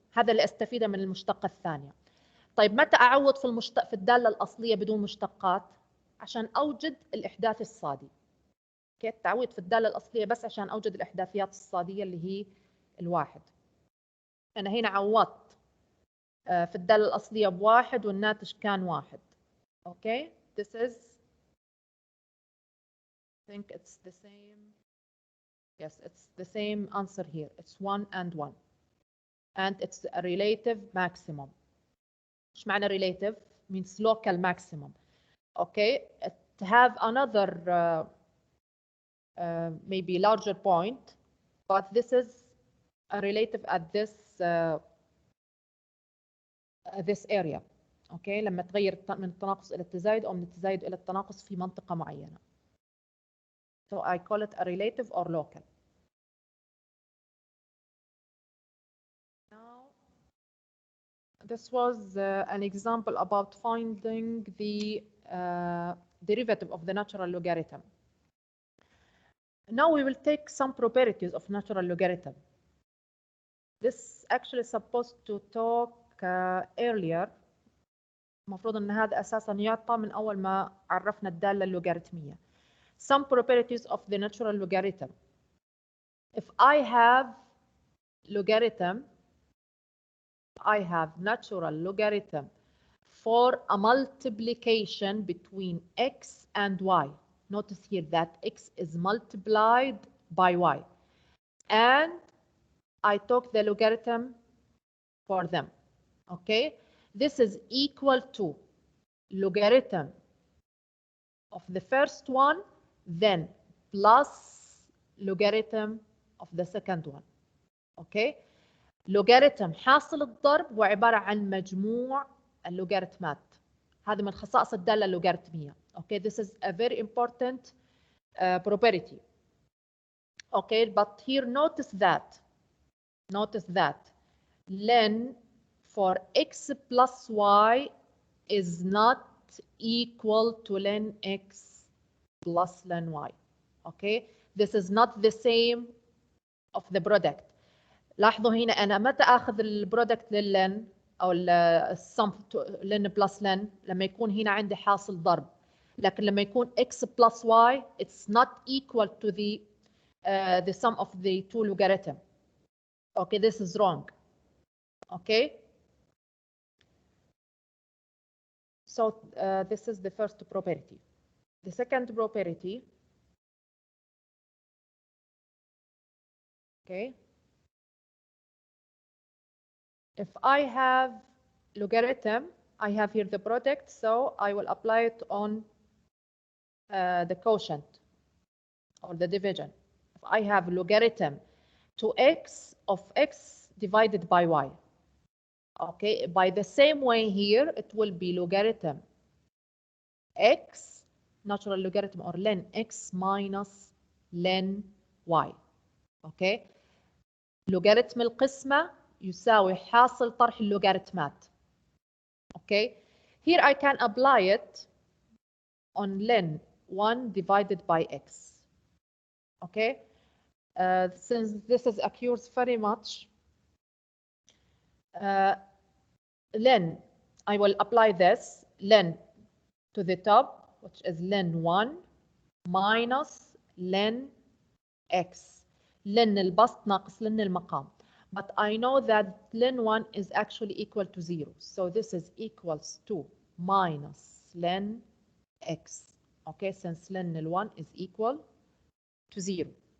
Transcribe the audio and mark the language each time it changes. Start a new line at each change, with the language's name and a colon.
Arabic: هذا اللي أستفيده من المشتقة الثانية. طيب متى أعوض في الدالة الأصلية بدون مشتقات؟ عشان أوجد الإحداث الصادي. اوكي، التعويض في الدالة الأصلية بس عشان أوجد الإحداثيات الصادية اللي هي الواحد. أنا هنا عوضت في الدالة الأصلية بواحد والناتج كان واحد.
English: Okay, this is, I think it's the same. Yes, it's the same answer here. It's 1 and 1. And it's a relative maximum.
Arabic: إيش معنى relative?
English: Means local maximum. Okay, to have another maybe larger point, but this is a relative at this area.
Arabic: اوكي، لما تغير من التناقص الى التزايد او من التزايد الى التناقص في منطقه معينه.
English: So I call it a relative or local. Now this was an example about finding the derivative of the natural logarithm. Now we will take some properties of natural logarithm. This actually supposed to talk earlier.
Arabic: المفروض ان هذا اساسا يعطى من اول ما عرفنا الداله اللوغاريتميه.
English: Some properties of the natural logarithm. If I have natural logarithm for a multiplication between x and y. Notice here that x is multiplied by y. And I took the logarithm for them. Okay? This is equal to logarithm of the first one, then plus logarithm of the second one. Okay?
Arabic: لوغاريتم حاصل الضرب هو عبارة عن مجموع اللوغاريتمات. هذا من خصائص الدالة اللوغاريتمية.
English: Okay, this is a very important property. Okay, but here notice that len for x plus y is not equal to len x plus len y. Okay, this is not the same of the product.
Arabic: لاحظوا هنا أنا متى أخذ البرودكت للن أو السم لن بلس لن لما يكون هنا عندي حاصل ضرب، لكن لما يكون
English: x plus y it's not equal to the sum of the two logarithm. Okay, this is wrong. Okay, so this is the first property. The second property, okay, if I have logarithm, I have here the product, so I will apply it on the quotient or the division. If I have logarithm to x of x divided by y. Okay, by the same way here, it will be logarithm x, natural logarithm or len x minus len y. Okay, logarithm
Arabic: القسمة يساوي حاصل طرح اللوغاريتمات.
English: Okay, here I can apply it on len 1 divided by x. Okay, since this is occurs very much, len, I will apply this len to the top, which is len 1 minus len
Arabic: x لن البسط ناقص لن المقام.
English: But I know that len 1 is actually equal to 0. So this is equals to minus len x. Okay, since len 1 is equal to 0.